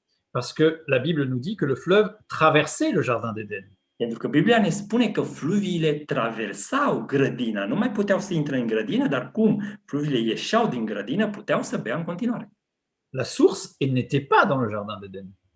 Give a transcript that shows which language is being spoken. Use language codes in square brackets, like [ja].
[fr] Parce que la Bible nous dit que le fleuve traversait le jardin d'Éden. [ro] Pentru că Biblia ne spune că fluviile traversau grădina, nu mai puteau să intre în grădină, dar cum fluviile ieșeau din grădină, puteau să bea în continuare. [fr] La source, elle n'était pas dans le jardin d'Éden.